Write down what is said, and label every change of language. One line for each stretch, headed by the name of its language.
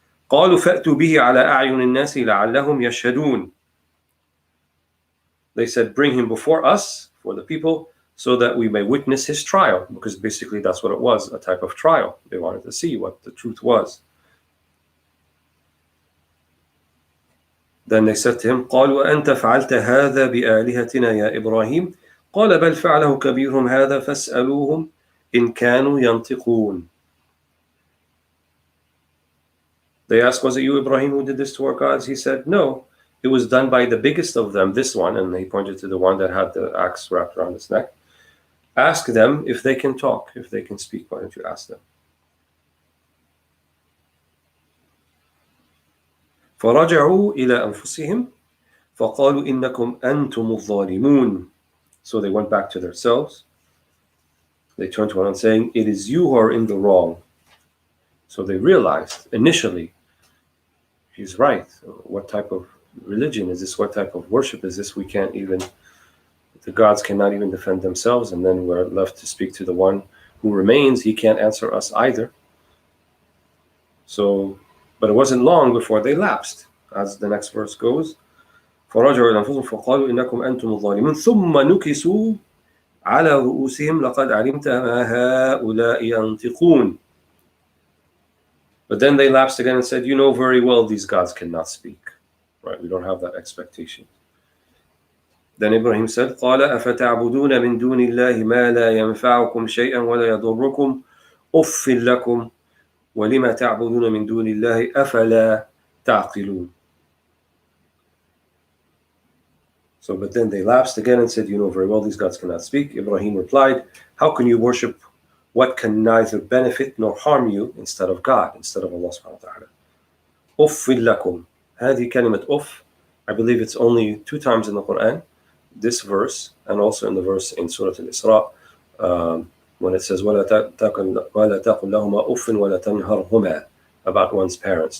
Arabic: قالوا فأتوا به على أعين الناس لعلهم يشهدون.
English: They said, bring him before us, for the people, so that we may witness his trial, because basically that's what it was, a type of trial. They wanted to see what the truth was. Then they said to him,
Arabic: قالوا أنت فعلت هذا بآلهتنا يا إبراهيم قال بل فعله كبيرهم هذا فاسألوهم إن كانوا ينطقون.
English: They asked, was it you, Ibrahim, who did this to our gods? He said, no, it was done by the biggest of them, this one, and he pointed to the one that had the axe wrapped around his neck. Ask them if they can talk, if they can speak. Why don't you ask them?
Arabic: فرجعوا إلى أنفسهم فقالوا إنكم أنتم الظالمون.
English: So they went back to themselves. They turned to one another saying, it is you who are in the wrong. So they realized initially, he's right. What type of religion is this? What type of worship is this? We can't even, the gods cannot even defend themselves, and then we're left to speak to the one who remains. He can't answer us either. So, but it wasn't long before they lapsed, as the next verse goes.
Arabic: فرجعوا إلى أنفسهم فقالوا إنكم أنتم الظالمون ثم نكسوا على رؤوسهم لقد علمت ما هؤلاء ينطقون.
English: But then they lapsed again and said, you know very well these gods cannot speak. Right? We don't have that expectation. Then Ibrahim said,
Arabic: قال أفتعبدون من دون الله ما لا ينفعكم شيئا ولا يضركم أف لكم ولما تعبدون من دون الله أفلا تعقلون.
English: So, but then they lapsed again and said, you know very well these gods cannot speak. Ibrahim replied, how can you worship what can neither benefit nor harm you instead of God, instead of Allah subhanahu wa ta'ala?
Arabic: أف لكم. هذه كلمة أف,
English: I believe it's only 2 times in the Quran, this verse, and also in the verse in Surah Al-Isra, when it says
Arabic: وَلَا تَقُلْ لَهُمَا أُفٍّ وَلَا تَنْهَرْهُمَا,
English: about one's parents.